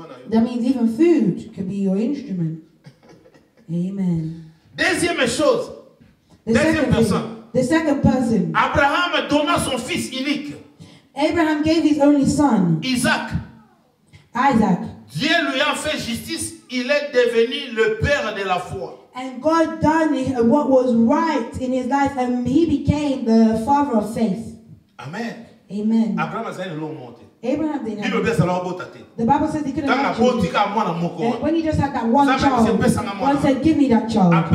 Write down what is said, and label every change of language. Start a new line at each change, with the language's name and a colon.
English: That means even food can be your instrument. Amen.
French: Deuxième chose.
English: The second person.
French: Abraham donna son fils unique.
English: Abraham gave his only son,
French: Isaac. Dieu lui a fait justice. Il est devenu le père de la foi.
English: And God done what was right in his life, and he became the father of faith. Amen. Amen. Abraham didn't have the Bible says he couldn't have children. And when he just had that one child, God said, give me that child.